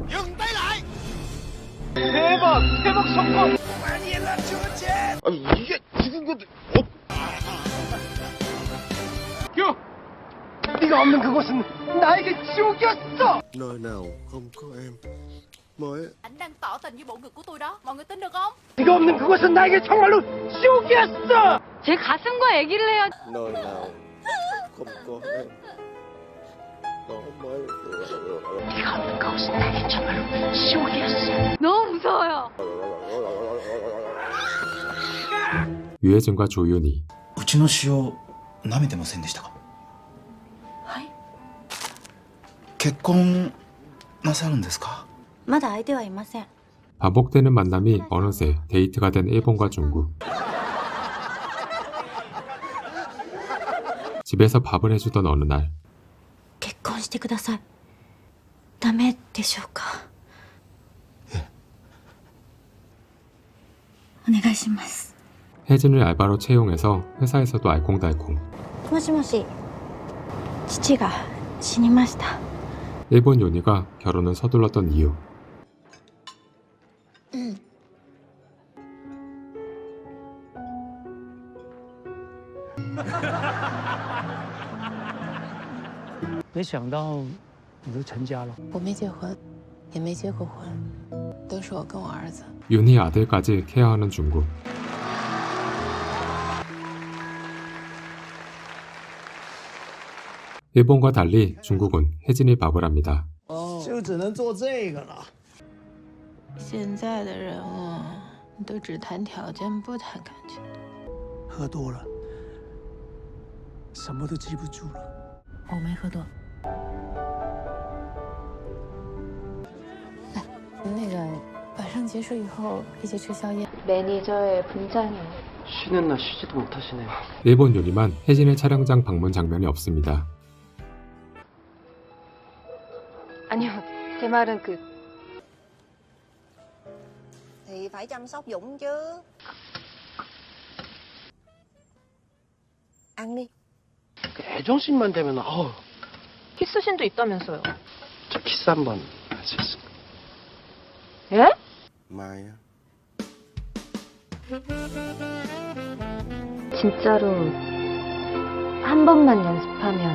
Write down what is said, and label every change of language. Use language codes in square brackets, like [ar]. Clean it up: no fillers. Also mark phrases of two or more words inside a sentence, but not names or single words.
[ko] 대박 성공. 아니 이게 죽은 건데. 네가 없는 그곳은 나에게 지옥이었어. [vi] Nơi nào không có em mới Anh đang tỏ tình với bộ ngực của tôi đó. Mọi người tin được không? [ko] 네가 없는 그곳은 나에게 정말로 지옥이었어. 제 가슴과 얘기를 해요. [vi] nơi nào không có em đó mới [ko] 네가 없는 그곳은 나에게 정말로 지옥이었어. 너무 무서워요. 유해진과 조윤희. [ja] うちの塩舐めてませんでしたか？はい。結婚なさるんですか？まだ相手はいません。 [ko] 반복되는 만남이 어느새 데이트가 된 일본과 중국. 집에서 밥을 해주던 어느 날 [ja] 結婚してください。ダメでしょうか？お願いします。 [ko] 혜진을 알바로 채용해서 회사에서도 알콩달콩. [ja] もしもし。父が死にました。 [ko] 일본 요니가 결혼을 서둘렀던 이유. 응. [zh] 没想到你都成家了。我没结婚，也没结过婚，都是我跟我儿子。 [ko] 윤희 아들까지 케어하는 중국. 일본과 달리 중국은 혜진이 밥을 합니다. [zh] 就只能做这个了。现在的人啊，都只谈条件不谈感情。喝多了，什么都记不住了。我没喝多。来，那个晚上结束以后一起吃宵夜。 [ko] 매니저의 분장이요. 쉬는 날 쉬지도 못하시네요. 일본 요니만 혜진의 촬영장 방문 장면이 없습니다. 아니요, 제 말은 [vi] Thì phải chăm sóc Dũng chứ. ăn đi. [ko] 애정씬만 되면 키스신도 있다면서요. 저 키스 한번 할 수 있을까? 예? [vi] mai á. [ko] 진짜로 한 번만 연습하면